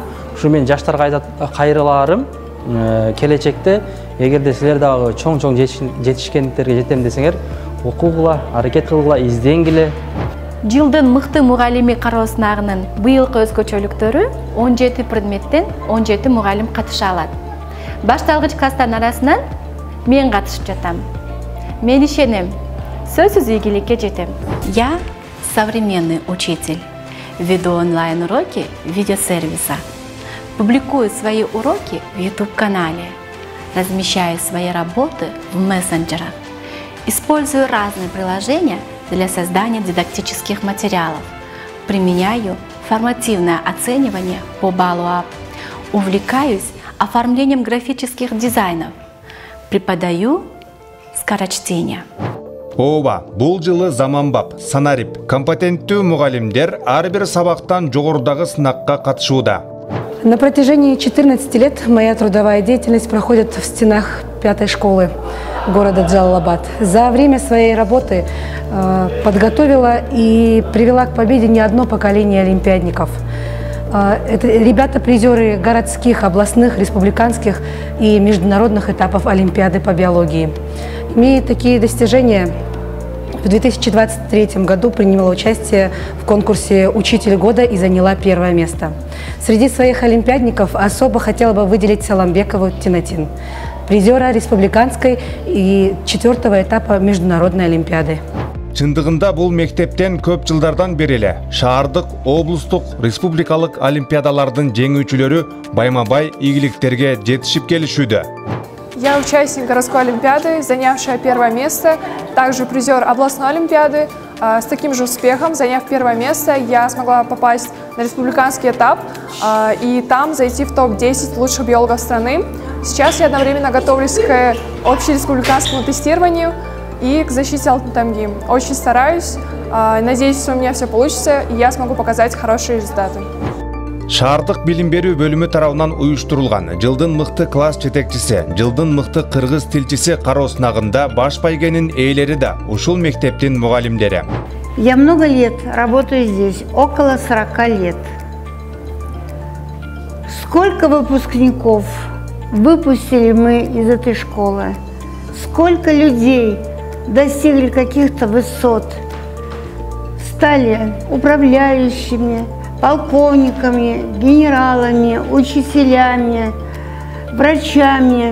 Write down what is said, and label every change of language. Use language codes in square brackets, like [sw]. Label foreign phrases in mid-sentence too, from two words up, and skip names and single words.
[ky] Ушу мен жаштарга кайрыларым, келечекте эгерде силер дагы чоң жетишкендиктерге жетем десеңер, окугула, аракет кылгыла, изденгиле. Жылдын мыкты мугалими кароо сынагынын быйылкы өзгөчөлүктөрү 17 предметтен 17 мугалим катыша алат. Башталгыч класстардын арасынан мен катышып жатам. Мен ишенем, сөзсүз ийгиликке жетем. [ru] Я современный учитель. Веду онлайн-уроки видеосервиса. Публикую свои уроки в YouTube-канале. Размещаю свои работы в мессенджерах. Использую разные приложения для создания дидактических материалов. Применяю формативное оценивание по баллу А. Увлекаюсь оформлением графических дизайнов. Преподаю скорочтение. [ky] Ооба, бул жылы заманбап, санарип, компетенттүү мугалимдер ар бир сабактан жогорудагы сынакка катышууда. [ru] На протяжении 14 лет моя трудовая деятельность проходит в стенах 5-й школы города Джалалабад. За время своей работы подготовила и привела к победе не одно поколение олимпиадников. Это ребята-призеры городских, областных, республиканских и международных этапов Олимпиады по биологии. Имея такие достижения, в 2023 году приняла участие в конкурсе «Учитель года» и заняла 1-е место. Среди своих олимпиадников особо хотела бы выделить Саламбекову Тинатин, призера республиканской и 4-го этапа международной олимпиады. [ky] Чындыгында бул мектептен көп жылдардан бери эле шаардык, облустук, республикалык олимпиадалардын жеңүүчүлөрү байма-бай ийгиликтерге жетишип келишүүдө. [ru] Я участник городской олимпиады, занявшая 1-е место, также призер областной олимпиады. С таким же успехом, заняв 1-е место, я смогла попасть на республиканский этап и там зайти в топ-10 лучших биологов страны. Сейчас я одновременно готовлюсь к общереспубликанскому тестированию и к защите [ky] алтын тамги. [ru] Очень стараюсь, надеюсь, что у меня все получится и я смогу показать хорошие результаты. [ky] Шаардык билим берүү бөлүмү тарабынан уюштурулган жылдын мыкты класс жетекчиси, жылдын мыкты кыргыз тилчиси кароо сынагында баш байгенин ээлери да ушул мектептин мугалимдери. [ru] Я много лет работаю здесь, около 40 лет. Сколько выпускников выпустили мы из этой школы? Сколько людей достигли каких-то высот, стали управляющими, полковниками, генералами, учителями, врачами.